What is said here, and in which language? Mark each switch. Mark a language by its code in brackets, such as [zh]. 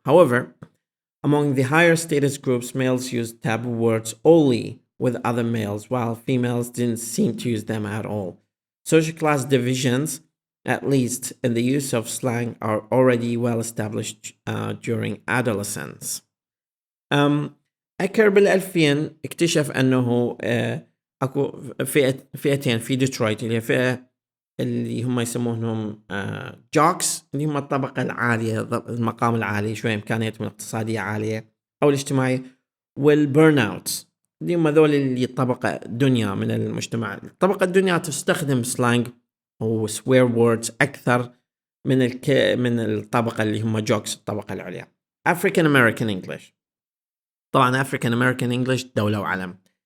[en] However, among the higher status groups, males used taboo words only with other males, while females didn't seem to use them at all. Social class divisions, at least in the use of slang, are already well established during adolescence. [ar] أكر بال2000 اكتشف أنه أكو فئتين في ديترويت، اللي هي فئة اللي هم يسمونهم جوكس، اللي هم الطبقة العالية، المقام العالي، شوية إمكانياتهم الاقتصادية عالية أو الاجتماعية، والبرن اوت اللي هم ذول اللي الطبقة الدنيا من المجتمع. الطبقة الدنيا تستخدم سلانج أو swear words أكثر من الطبقة اللي هم جوكس الطبقة العليا. [en] African American English. طبعا African American English [ar] دولة وعلم.